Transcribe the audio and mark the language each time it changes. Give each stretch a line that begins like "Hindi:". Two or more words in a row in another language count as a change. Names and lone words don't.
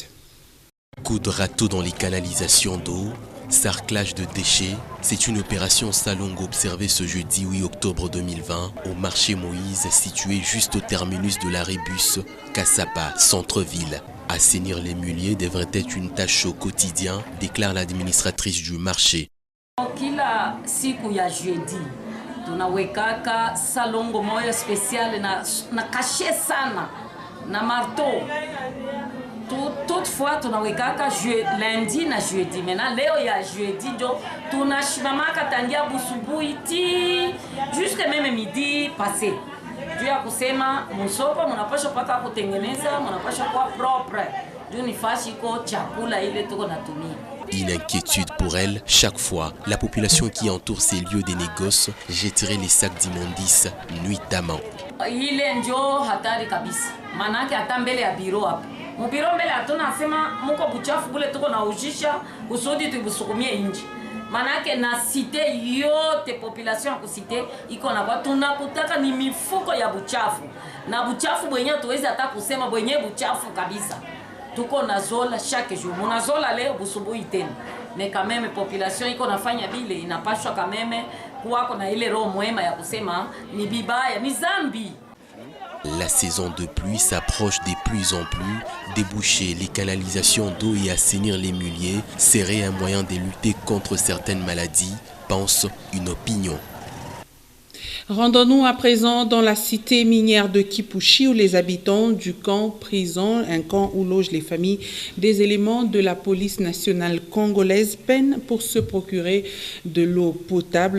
French: Coup de râteau dans les canalisations d'eau, sarclage de déchets, c'est une opération Salong observée ce jeudi 8 octobre 2020 au marché Moïse situé juste au terminus de l'arrêt bus Kassapa, centre-ville. Assainir les muliers devrait être une tâche au quotidien, déclare l'administratrice du marché.
Swahili: Kila siku ya jeudi tunawekaka salongo moja special na kashe sana na marteau toutefois tunawekaka lundi na jeudi. Maintenant leo ya jeudi ndio tunashimamaka tangia busubuhi ti
French: jusque même midi passé.
Swahili: Juu ya kusema msoko mnapaswa paka kutengeneza, mnapaswa kuwa propre. Juu ni fashi ko chakula ile tuko natumia.
French: Une inquiétude pour elle, chaque fois, la population qui entoure ces lieux des négoces jetterait les sacs d'immondices nuitamment.
Swahili: Ile ndio hatari kabisa. Manake hata mbele ya biro hapo. Mubiro mbele atunasema muko buchafu bule tuko na ujisha kusudi tubusukumie inji. Manake na site yote population ya kusite iko na kwa tunakutaka ni mifuko ya buchafu. Na buchafu bwenye tuwezi hata kusema bwenye buchafu kabisa. Tuko na zola
French: chaque jour.
Swahili: Muna zola leo busubuhi tena.
French: Mais quand même
Swahili: population iko nafanya bile inapashwa
French: quand même
Swahili: kuwako na ile roho mwema ya kusema ni bibaya, ni zambi.
French: La saison de pluie s'approche de plus en plus. Déboucher les canalisations d'eau et assainir les muliers serait un moyen de lutter contre certaines maladies, pense une opinion. Rendons-nous à présent dans la cité minière de Kipushi où les habitants du camp prison, un camp où logent les familles des éléments de la police nationale congolaise, peinent pour se procurer de l'eau potable.